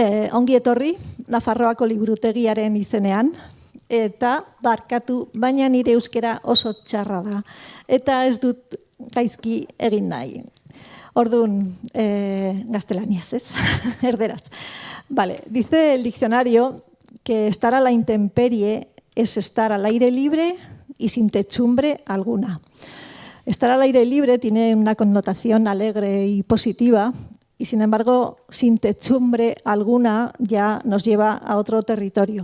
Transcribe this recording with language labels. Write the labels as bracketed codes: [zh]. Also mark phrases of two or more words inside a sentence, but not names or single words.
[eu] Ongi etorri, Nafarroako liburutegiaren izenean, eta barkatu, baina nire euskera oso txarra da, eta ez dut gaizki egin nahi. Orduan, gaztelaniaz, ez? Erderaz. [es] Vale, dice el diccionario que estar a la intemperie es estar al aire libre y sin techumbre alguna. Estar al aire libre tiene una connotación alegre y positiva, y sin embargo, sin techumbre alguna ya nos lleva a otro territorio.